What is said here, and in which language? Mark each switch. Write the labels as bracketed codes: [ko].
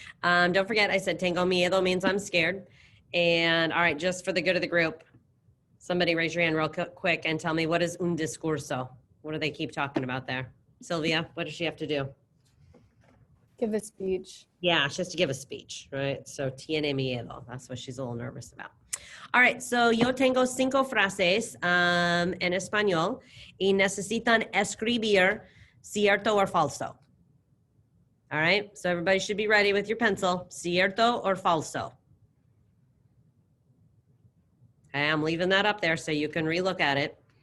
[en] Don't forget, I said [es] tengo miedo [en] means I'm scared. And all right, just for the good of the group, somebody raise your hand real quick and tell me, what is un discurso? What do they keep talking about there? Sylvia, what does she have to do? Give a speech. Yeah, she has to give a speech, right? So [es] tiene miedo. [en] That's what she's a little nervous about. All right, so [es] yo tengo 5 frases en español y necesitan escribir cierto [en] or [es] falso. [en] All right, so everybody should be ready with your pencil. Cierto or falso. Okay, I'm leaving that up there so you can relook at it.